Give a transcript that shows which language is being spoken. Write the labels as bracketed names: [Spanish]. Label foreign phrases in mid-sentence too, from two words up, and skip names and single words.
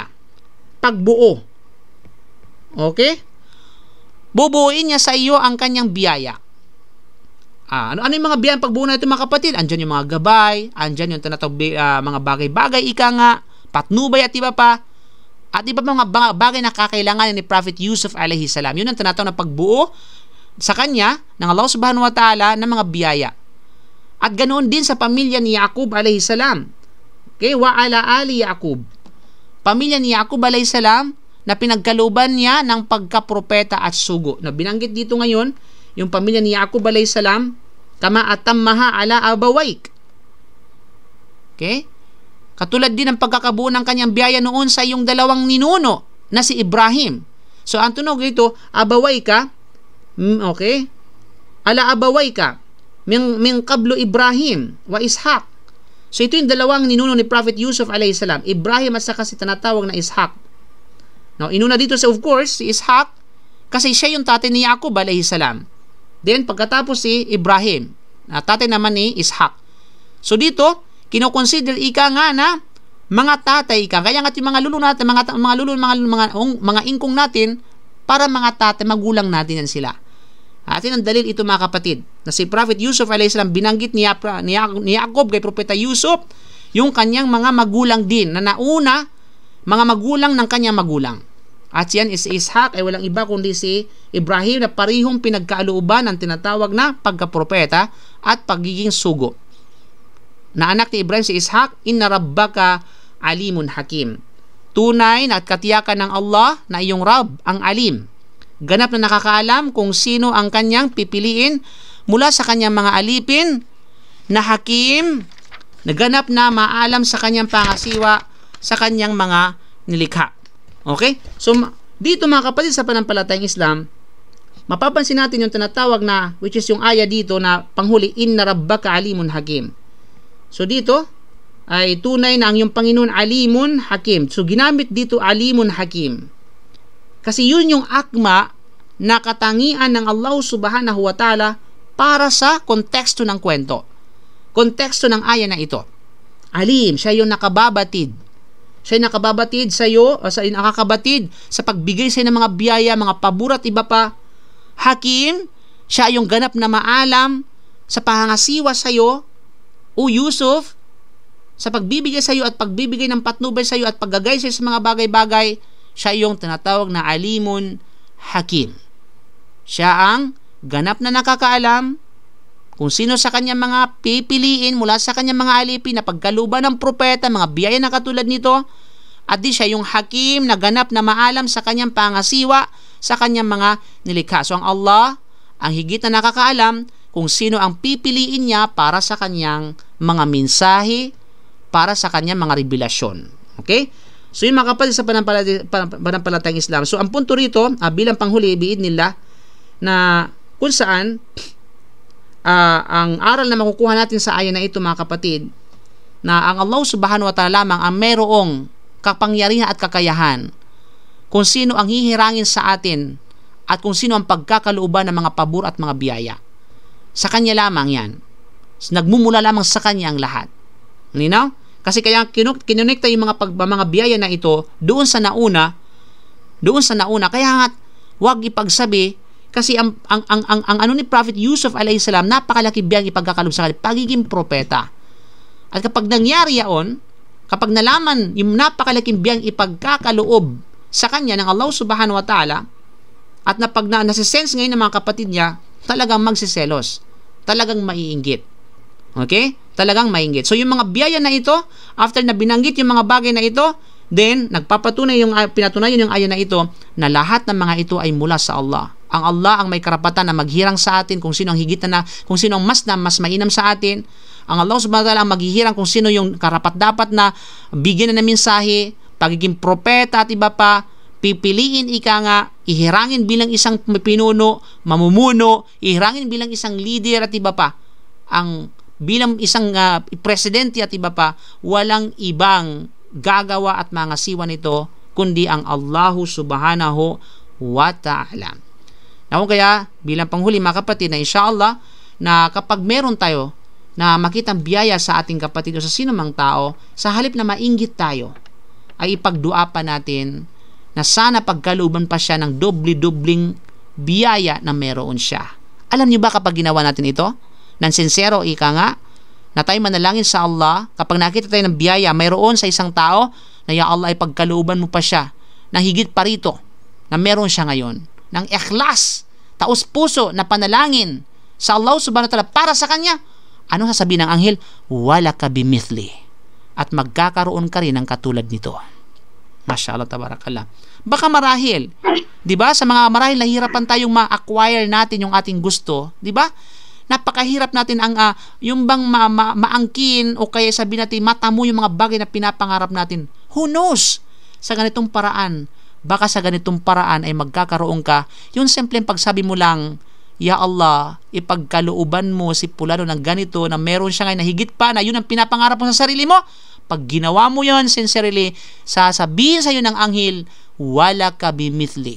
[Filipino] Pagbuo. Okay? Bubuuin niya sa iyo ang kanyang biyaya. Ano yung mga biyayang pagbuo na ito mga kapatid? Andyan yung mga gabay, andyan yung tinatawag mga bagay-bagay, ika nga, patnubay at iba pa. At iba pa mga bagay na kakailangan ni Prophet Yusuf [Arabic] عليه السلام. [Filipino] Yun ang tinatawag na pagbuo sa kanya ng Allah [Arabic] سبحانه وتعالى [Filipino] ng mga biyaya. At ganoon din sa pamilya ni Jacob [Arabic] عليه السلام. [Filipino] Okay? [Arabic] وعلى آل يعقوب. [Filipino] Pamilya ni Jacob [Arabic] عليه السلام [Filipino] na pinagkalooban niya ng pagkapropeta at sugo. Na binanggit dito ngayon, yung pamilya ni Jacob [Arabic] عليه السلام, كما أتمها على أبويك. [Filipino] Okay? Katulad din ng pagkakabuo ng kanyang biyaya noon sa iyong dalawang ninuno na si Ibrahim. So, ang tunog dito, [Arabic] abawaika, okay? على أبويك, من قبل إبراهيم وإسحاق. [Filipino] So, ito yung dalawang ninuno ni Prophet Yusuf [Arabic] عليه السلام, [Filipino] Ibrahim at saka si tinatawag na Ishaq. Now, inuna dito sa, [English] of course, [Filipino] si Ishaq, kasi siya yung tatay ni Jacob alayhi salam. Then, pagkatapos si Ibrahim, na tatay naman ni Ishaq. So, dito, kinoconsider ika nga na mga tatay ka. Kaya nga yung mga lulu natin, mga ingkong natin, para mga tatay, magulang natin yan sila. Atin ang dalil ito mga kapatid, na si Prophet Yusuf [Arabic] عليه السلام, [Filipino] binanggit ni Jacob kay Propeta Yusuf, yung kanyang mga magulang din, na nauna, mga magulang ng kanyang magulang. At yan is Ishaq ay walang iba kundi si Ibrahim na parihong pinagkalooban ng tinatawag na pagkapropeta at pagiging sugo. Na anak ni Ibrahim si Ishaq, [Arabic] إن ربك عليم حكيم. [Filipino] Tunay na at katiyakan ng Allah na iyong Rabb ang alim. Ganap na nakakaalam kung sino ang kanyang pipiliin mula sa kanyang mga alipin, na hakim, naganap na maalam sa kanyang pangasiwa sa kanyang mga nilikha. Okay? So, dito mga kapatid sa panampalatayang Islam, mapapansin natin yung tinatawag na, [English] which is [Filipino] yung aya dito na panghuli, [Arabic] إن ربك عليم حكيم. [Filipino] So, dito, ay tunay na ang yung Panginoon [Arabic] عليم حكيم. [Filipino] So, ginamit dito [Arabic] عليم حكيم. [Filipino] Kasi yun yung akma na katangian ng Allah [Arabic] سبحانه وتعالى [Filipino] para sa konteksto ng kwento. Konteksto ng aya na ito. Alim, siya yung nakababatid. Siya yung nakababatid sa iyo, nakakabatid sa pagbigay sa iyo ng mga biyaya, mga pabor at iba pa. Hakim, siya yung ganap na maalam sa pangangasiwa sa iyo, o Yusuf, sa pagbibigay sa iyo at pagbibigay ng patnubay sa iyo at paggagay sa iyo sa mga bagay-bagay. Siya yung tinatawag na [Arabic] عليم حكيم. [Filipino] Siya ang ganap na nakakaalam kung sino sa kanyang mga pipiliin mula sa kanyang mga alipin na pagkaluban ng propeta, mga biyaya na katulad nito, at di siya yung hakim na ganap na maalam sa kanyang pangasiwa sa kanyang mga nilikha. So ang Allah ang higit na nakakaalam kung sino ang pipiliin niya para sa kanyang mga mensahe, para sa kanyang mga revelasyon. Okay? So yung mga kapatid sa panampalatayang Islam. So ang punto rito, bilang panghuli, biid nila, na kung saan ang aral na makukuha natin sa aya na ito mga kapatid, na ang Allah [Arabic] سبحانه وتعالى [Filipino] lamang ang mayroong kapangyarihan at kakayahan kung sino ang hihirangin sa atin at kung sino ang pagkakalooban ng mga pabor at mga biyaya. Sa Kanya lamang yan. Nagmumula lamang sa Kanya ang lahat. Nino? Kasi kaya kinonekta yung mga biyaya na ito doon sa nauna. Kaya nga, wag ipagsabi. Kasi ang ano ni Prophet Yusuf [Arabic] عليه السلام, [Filipino] napakalaki biyang ipagkakalob sa kanya, pagiging propeta. At kapag nangyari yaon, kapag nalaman yung napakalaking biyang ipagkakaloob sa kanya ng Allah [Arabic] سبحانه وتعالى, [Filipino] at nasisense ngayon ng mga kapatid niya, talagang magsiselos, talagang maiinggit. Okay? Talagang maiinggit. So yung mga biyaya na ito, after na binanggit yung mga bagay na ito, then pinatunayan yung aya na ito na lahat ng mga ito ay mula sa Allah. Ang Allah ang may karapatan na maghirang sa atin kung sino ang higit na, kung sino ang mas mainam sa atin. Ang Allah [Arabic] سبحانه وتعالى [Filipino] ang maghihirang kung sino yung karapat-dapat na bigyan na ng mensahe, pagiging propeta at iba pa, pipiliin ihirangin bilang isang pinuno, mamumuno, ihirangin bilang isang leader at iba pa. Ang bilang isang presidente at iba pa, walang ibang gagawa at mangasiwa nito kundi ang Allah [Arabic] سبحانه وتعالى. [Filipino] Naku kaya, bilang panghuli mga kapatid, na inshallah, na kapag meron tayo na makitang biyaya sa ating kapatid o sa sinumang tao, sa halip na mainggit tayo, ay ipagdua pa natin na sana pagkaluban pa siya ng dobli-dobling biyaya na meron siya. Alam niyo ba kapag ginawa natin ito? Nang sincero, na tayo manalangin sa Allah, kapag nakita tayo ng biyaya mayroon sa isang tao, na ya Allah ay pagkaluban mo pa siya, na higit pa rito, na meron siya ngayon, ng ikhlas, taos puso na panalangin sa Allah [Arabic] سبحانه وتعالى [Filipino] para sa kanya, ano sasabihin ng anghel? [Arabic] ولك بمثل, [Filipino] at magkakaroon ka rin ng katulad nito. [Arabic] ما شاء الله تبارك الله. [Filipino] Baka marahil, di ba, sa mga marahil nahihirapan tayong ma-acquire natin yung ating gusto, di ba? Napakahirap natin ang yung bang maangkin o kaya sabihin natin matamo yung mga bagay na pinapangarap natin. [English] Who knows? [Filipino] Sa ganitong paraan, baka sa ganitong paraan ay magkakaroon ka, yung simpleng pagsabi mo lang, Ya Allah, ipagkalooban mo si Pulano ng ganito, na meron siya ngayon na higit pa, na yun ang pinapangarap mo sa sarili mo. Pag ginawa mo yun sincerely, sasabihin sa iyo ng anghel, [Arabic] ولك بمثل.